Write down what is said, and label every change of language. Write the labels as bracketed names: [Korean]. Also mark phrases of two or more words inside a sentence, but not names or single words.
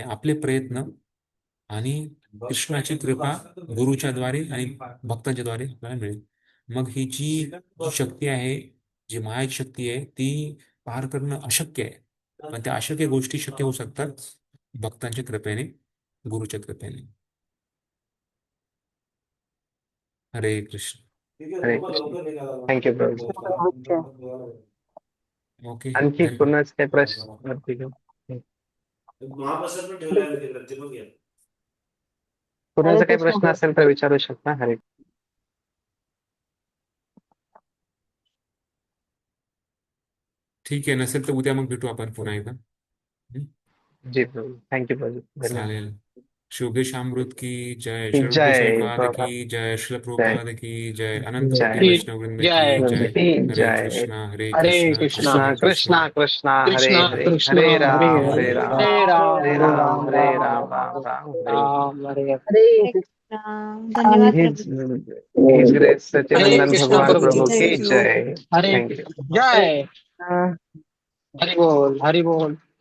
[Marathi] त्याचप्रमाणे आपले प्रयत्न आणि कृष्णाची कृपा गुरुच्या द्वारे आणि भक्तांच्या द्वारे आपल्याला मिळेल. मग ही जी शक्ती आहे, जी मायाची शक्ती आहे, ती पार करणं अशक्य आहे. पण त्या अशक्य गोष्टी शक्य होऊ शकतात भक्तांच्या कृपेने, गुरुच्या कृपेने. हरे कृष्ण. हरे कृष्ण. थँक्यू प्रभू. ओके. आणखी धन्यवाद. कोणाच काही प्रश्न वरती घेऊ? कोणाचा काही प्रश्न असेल तर विचारू शकता. हरे ठीक आहे, नसेल तर उद्या मग भेटू आपण पुन्हा एकदा. जी प्रभू. थँक्यू प्रभू. धन्यवाद. चालेल. शुभेशामृत की जय, जय श्री गोसाईपाद प्रभुपाद. की जय, श्री प्रभुपाद की जय, अनंत जय. कोटी वैष्णव वृंद की जय. हरे जय. कृष्णा हरे हरे कृष्णा कृष्णा कृष्णा कृष्णा हरे कृष्णा हरे. कृष्णा हरे राम हरे हरे राम. हरे राम हरे राम हरे राम. राम राम हरे. राम हरे हरे धन्यवाद His, प्रभू. [English] His Grace [Marathi] सच्चिदानंद कृष्ण भगवान प्रभु. प्रभु की [English] Thank you. [Marathi] जय. हरे थँक्यू. जय हरि बोल हरि बोल.